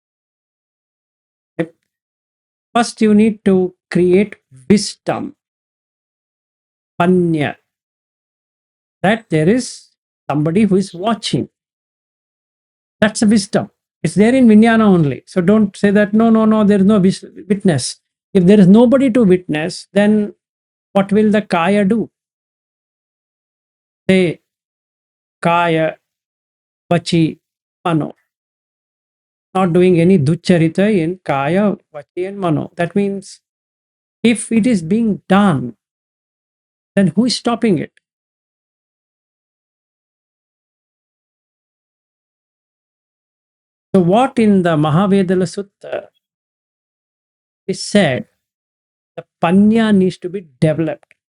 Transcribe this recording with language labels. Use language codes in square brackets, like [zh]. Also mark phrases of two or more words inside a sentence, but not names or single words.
[en] First, you need to create wisdom, panya, that there is somebody who is watching. That's a wisdom. It's there in Vijnana only. So don't say that, no, there is no witness. If there is nobody to witness, then what will the kaya do? Say, [pi] kaya, vachi, mano. [en] Not doing any duccharita in [pi] kaya, vachi, [en] and mano. That means if it is being done, then who is stopping it? So, what in the Mahavedala Sutta is said, the panya needs to be developed.